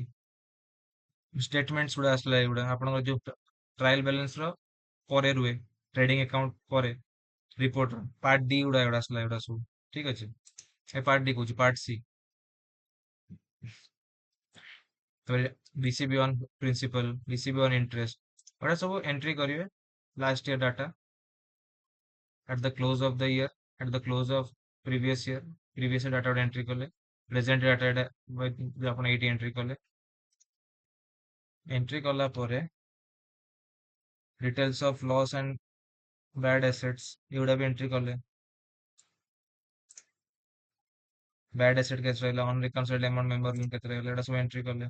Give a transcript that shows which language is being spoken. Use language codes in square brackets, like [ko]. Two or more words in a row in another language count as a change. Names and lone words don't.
[or] ଷ୍ଟେଟମେଣ୍ଟସ୍ ଗୁଡା ଆସିଲା ଏଗୁଡା ଆପଣଙ୍କର ଯୋଉ [en] trial balance [or] ର ପରେ ରୁହେ, [en] trading account [or] ପରେ [en] report part D [or] ଗୁଡା ଏଗୁଡା ଆସିଲା ଏଗୁଡା ସବୁ। ଠିକ ଅଛି। ଏ [en] part D [or] କହୁଛି, [en] part C. [or] ତାପରେ [en] BCB on principal, BCB on interest [or] ଏଗୁଡା ସବୁ ଏଣ୍ଟ୍ରି କରିବେ। [en] last year data at the close of the year, at the close of previous year data entry କଲେ। present data [or] ଏଇଟା ଆପଣ ଏଇଠି ଏଣ୍ଟ୍ରି କଲେ। ଏଣ୍ଟ୍ରି କଲା ପରେ [en] details of loss and bad assets [or] ଏଗୁଡା ବି ଏଣ୍ଟ୍ରି କଲେ। [en] bad asset [or] କେତେ ରହିଲା, [en] unreconciled amount member link [or] କେତେ ରହିଲା, ଏଗୁଡା ସବୁ ଏଣ୍ଟ୍ରି କଲେ।